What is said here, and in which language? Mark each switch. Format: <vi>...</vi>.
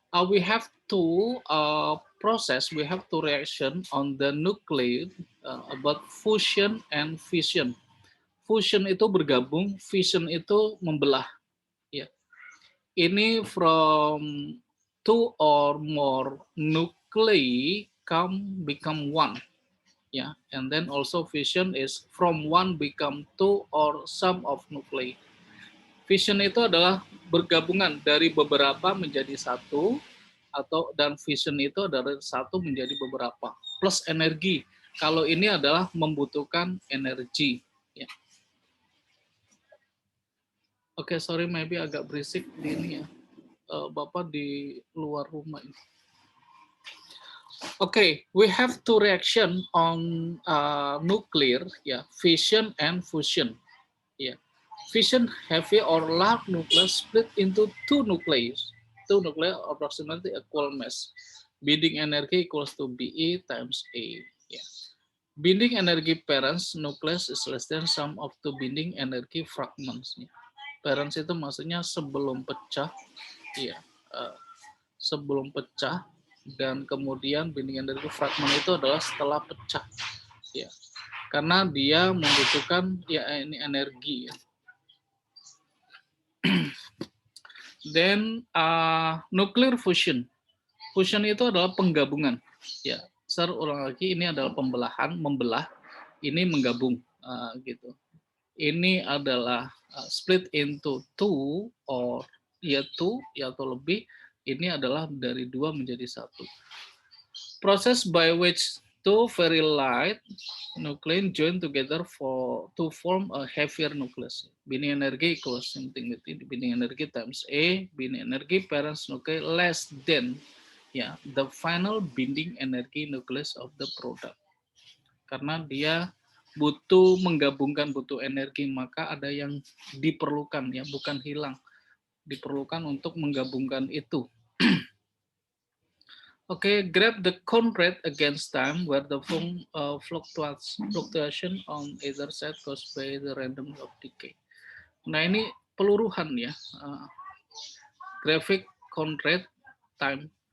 <en>we have to process, we have to reaction on the nuclei about fusion and fission.</en> <id>Fusion itu bergabung, fission itu membelah.</id> <en>Ya, ini from two or more nuclei come become one. Ya, and then also fission is from one become two or sum of nuclei.</en> <id>Fission itu adalah bergabungan dari beberapa menjadi satu, atau dan fission itu adalah satu menjadi beberapa plus energi. Kalau ini adalah membutuhkan energi. Ya. Oke,</id> <en>sorry, maybe</en> <id>agak berisik di ini ya. Bapak di luar rumah ini.</id> <en>Okay, we have two reaction on nuclear, yeah, fission and fusion. Yeah, fission heavy or large nucleus split into two nuclei. Two nuclei approximately equal mass. Binding energy equals to Be times A. Yeah. Binding energy parents nucleus is less than sum of two binding energy fragments. Yeah.</en> <id>Parents itu maksudnya sebelum pecah, ya, sebelum pecah, dan kemudian binding energi fragmen itu adalah setelah pecah, ya, karena dia membutuhkan ya ini energi. Ya.</id> <en>Then nuclear fusion, fusion</en> <id>itu adalah penggabungan. Ya, saya ulang lagi, ini adalah pembelahan, membelah, ini menggabung, gitu. Ini adalah</id> <en>split into two or</en> <id>ya two ya atau lebih. Ini adalah dari dua menjadi satu.</id> <en>Process by which two very light nuclei join together to form a heavier nucleus. Binding energy equals something with binding energy times A, binding energy parents nuclei less than ya the final binding energy nucleus of the product.</en> <id>Karena dia butuh menggabungkan, butuh energi, maka ada yang diperlukan ya, bukan hilang, diperlukan untuk menggabungkan itu.</id> <en>Okay, grab the cone rate against time where the fluctuation on either side caused by the random of decay.</en> <id>Nah, ini peluruhan ya,</id> <en>graphic cone rate time.</en>